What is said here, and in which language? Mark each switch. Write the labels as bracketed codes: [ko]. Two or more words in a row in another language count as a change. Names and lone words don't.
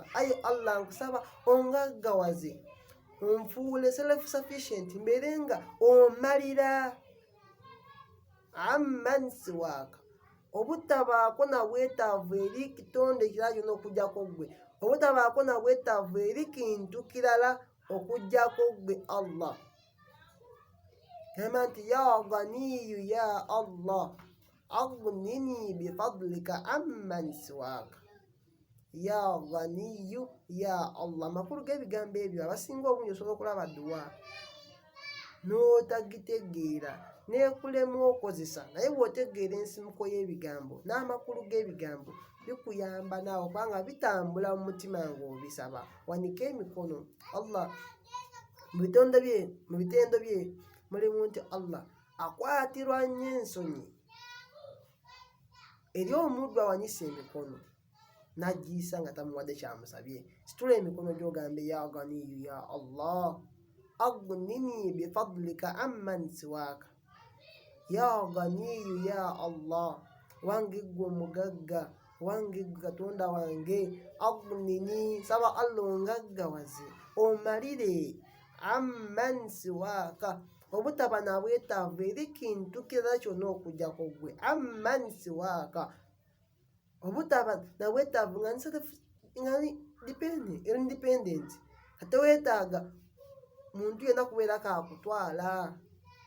[lg] Ayi Allah, nkusaba ongaggawaze, onfuule [en] self sufficient, [lg] mbeere nga omalira [ar] عمن سواك, [lg] obutabaako na bwetaavu eri kitonde kirala kyonna okuggyako ggwe, obutabaako na bwetaavu eri kintu kirala okuggyako ggwe Allah. Gamba nti [ar] يا غني يا الله أغنني بفضلك عمن سواك. يا غني يا الله. [lg] Amakulu g'ebigambo ebyo abasinga obungi osobola okulaba dduwa n'otagitegeera n'ekulema okozesa, naye bw'otegeera ensimuko y'ebigambo n'amakulu g'ebigambo bikuyamba naawe kubanga bitambula mu mutima ng'obisaba. Wanika emikono. Allah mu bitendo bye mulimu nti Allah akwatirwa nnyo ensonyi eri omuddu awanise emikono n'agiyisa nga tamuwadde kyamusabye. Situla emikono gy'ogambe [ar] يا غني يا الله أغنني بفضلك عمن سواك. يا غني يا الله, [lg] wange ggwe omugagga, wange ggwe Katonda wange, aghnini, saba Allah ongaggawaze omalire [ar] عمن سواك, [lg] obutaba na bwetaavu eri kintu kirala kyonna okuggyako ggwe. [ar] عمن سواك, [lg] obutaba na bwetaavu nga independent, teweetaaga muntu yenna kubeera kaakutwala.